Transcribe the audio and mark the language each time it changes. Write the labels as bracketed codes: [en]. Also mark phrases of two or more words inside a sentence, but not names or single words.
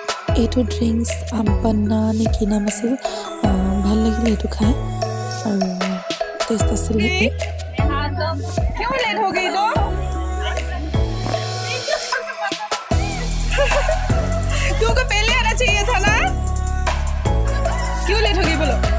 [as] এইটো ড্ৰিংকছ আমপান্না নে কি নাম আছিল, ভাল লাগিলে এইটো খাই আৰু টেষ্ট আছিলে। [hi] क्यों लेट हो गई तो तुमको पहले आना चाहिए था ना, क्यों लेट हो गई बोलो।